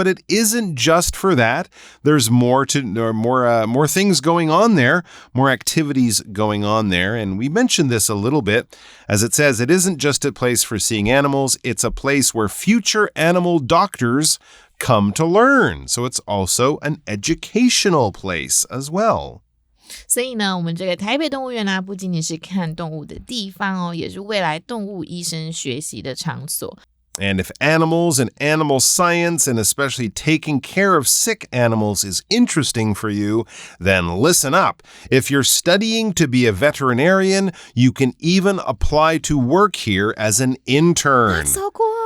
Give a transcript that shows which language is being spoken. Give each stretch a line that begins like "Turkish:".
English: But it isn't just for that. There's more things going on there, more activities going on there. And we mentioned this a little bit. As it says, it isn't just a place for seeing animals. It's a place where future animal doctors come to learn. So it's also an educational place as well.
Chinese: 所以呢，我们这个台北动物园呢，不仅仅是看动物的地方哦，也是未来动物医生学习的场所。
English: And if animals and animal science, and especially taking care of sick animals, is interesting for you, then listen up. If you're studying to be a veterinarian, you can even apply to work here as an intern. That's so cool.